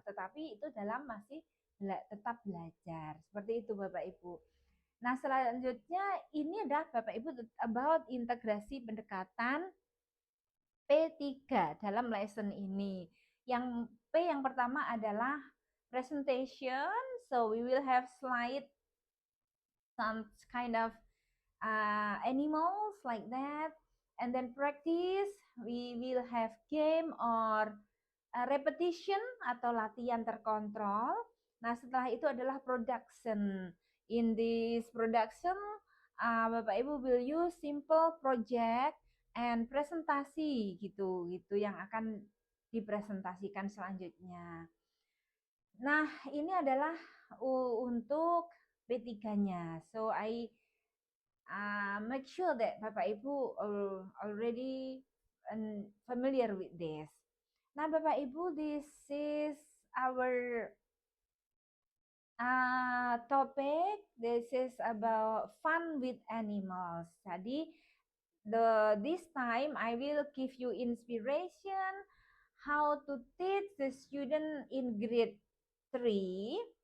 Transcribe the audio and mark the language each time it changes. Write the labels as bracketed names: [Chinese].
[Indonesian] Tetapi itu dalam masih tetap belajar. Seperti itu Bapak Ibu. Nah, selanjutnya ini adalah Bapak Ibu about integrasi pendekatan P3 dalam lesson ini. Yang P yang pertama adalah presentation. [English] So we will have slide some kind of animals like that. And then practice, we will have game or repetition [Indonesian] atau latihan terkontrol. Nah, setelah itu adalah production. [English] In this production, Bapak Ibu will use simple project and [Indonesian] presentasi gitu yang akan dipresentasikan selanjutnya. Nah, ini adalah untuk P3-nya. [English] So I make sure that Bapak Ibu already familiar with this. Nah, Bapak Ibu, this is our topic. This is about fun with animals. Jadi, this time I will give you inspiration how to teach the student in grade 3.